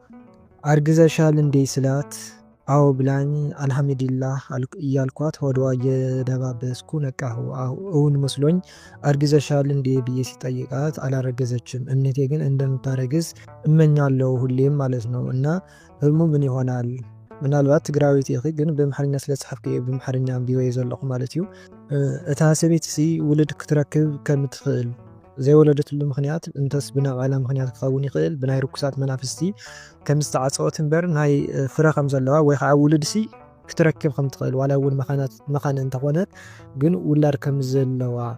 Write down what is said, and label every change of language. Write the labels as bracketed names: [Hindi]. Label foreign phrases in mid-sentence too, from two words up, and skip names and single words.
[Amharic] አርግዘሻል እንዴ ስላት አዎ ብላኝ አልሐምዱሊላህ እያልኳት ሆድዋ እየደባበስኩ ነቃሁ እውን መስሎኝ አርግዘሻል እንዴ ብዬ ሲጠይቃት አላረገዘችም እምነቴ ግን እንደምታረግዝ እመኛለሁ ሁሌም ማለት ነው እና ህልሙ ምን ይሆናል [Tigrinya] ምናልባት ትግራዊት ይኺ ግን በመሐረኛ ስለጻፍከ በመሐረኛ ቢወ ይዘለኹ ማለት እዩ እታ ሰበይቲ ሲ ውልድ ክትረክብ ከምትኽእል ዘይወለደትሉ ምክንያት እንተስ ብናባላ ምክንያት ክኸውን ይኽእል ብናይ ርኩሳት መናፍስቲ ከም ዝተዓፀወት እምበር ናይ ፍረ ከም ዘለዋ ወይ ከዓ ውልድሲ ክትረክብ ከም ትኽእል ዋላ እውን መኻነ እንተኾነት ግን ውላድ ከም ዘለዋ